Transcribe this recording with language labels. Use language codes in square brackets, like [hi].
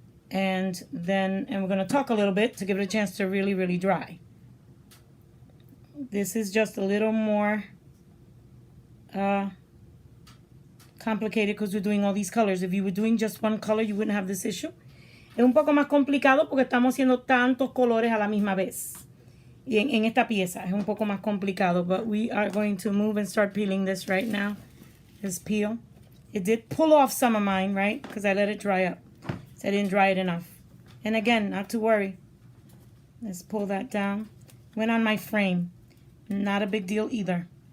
[en] And we're going to talk a little bit to give it a chance to really, really dry. This is just a little more complicated because we're doing all these colors. If you were doing just one color, you wouldn't have this issue. [es] Es un poco más complicado porque estamos haciendo tantos colores a la misma vez. Y en esta pieza es un poco más complicado. [en] But we are going to move and start peeling this right now. This peel. It did pull off some of mine, right? Because I let it dry up. So I didn't dry it enough. And again, not to worry. Let's pull that down. Went on my frame. Not a big deal either.